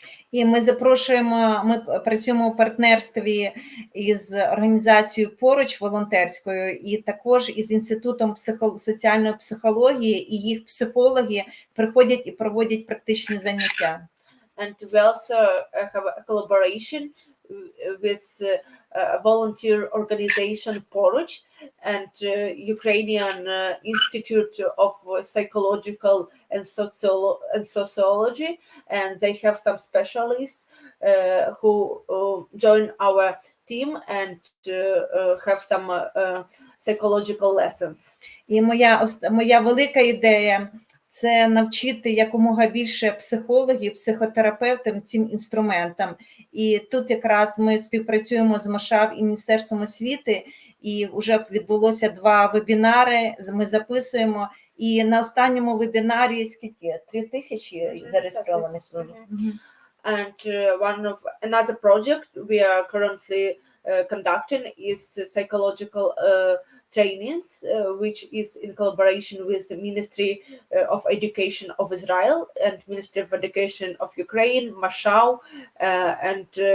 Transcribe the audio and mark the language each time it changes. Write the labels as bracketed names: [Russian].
[Ukrainian] І ми запрошуємо, ми працюємо у партнерстві із організацією «Поруч» волонтерською і також із Інститутом соціальної психології, і їх психологи приходять і проводять практичні заняття. [English] And we also have a collaboration with a volunteer organization Poruch and Ukrainian Institute of Psychological and Sociology, and they have some specialists who join our team and have some psychological lessons. [Ukrainian] І моя велика ідея – це навчити якомога більше психологів, психотерапевтів цим інструментам. І тут якраз ми співпрацюємо з МАШАВ і Міністерством освіти, і вже відбулося 2 вебінари, ми записуємо. І на останньому вебінарі скільки? 3000 зареєстрованих. [English] And another project we are currently conducting is psychological trainings, which is in collaboration with the Ministry of Education of Israel and Ministry of Education of Ukraine, Mashal, and